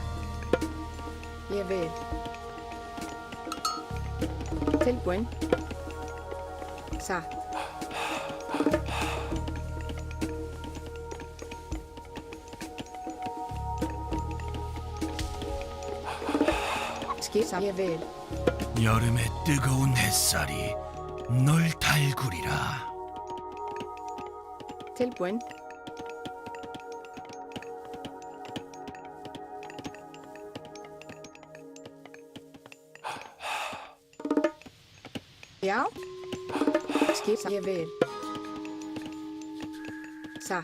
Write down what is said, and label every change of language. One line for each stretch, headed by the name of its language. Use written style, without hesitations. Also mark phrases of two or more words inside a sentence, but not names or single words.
Icelandic: Ég vil. Tilbúin. Satt. Skip. Ég vil.
Korean: 여름의 뜨거운 햇살이 널 달구리라.
Icelandic: Tilbúin. Já. Skip. Ég vil. Satt.